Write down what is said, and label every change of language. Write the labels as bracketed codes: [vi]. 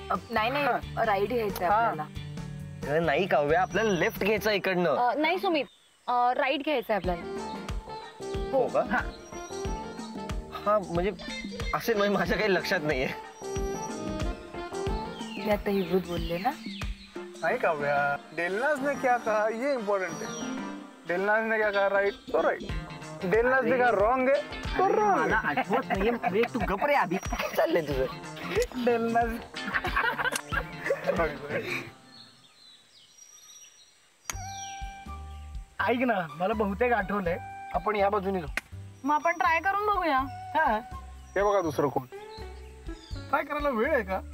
[mr] नाही नाही, राईट घ्यायचंय आपल्याला. नाही काव्या, आपल्याला लेफ्ट घ्यायचं इकडनं. नाही सुमित, राईट घ्यायचंय आपल्याला. हो का? हा म्हणजे असेल, म्हणजे माझ्या काही लक्षात नाहीये. मी आता हिब्रूत बोलले ना. [hi] नहीं काव्या, डेलनाज ने क्या कहा ये इम्पोर्टेंट है. डेलनाज ने क्या कहा राइट तो राइट, डेलनाज ने कहा रॉन्ग है तो रॉन्ग. [mr] मला आठवत नाहीये. तू गप रे अभि, काय चाललंय तुझं? डेलनाज. ऐक ना, मला बहुतेक आठवलंय, आपण या बाजूने जाऊ. मग आपण ट्राय करून बघूया. हा, हे बघा दुसरं कोण. काय करायला वेळ आहे का?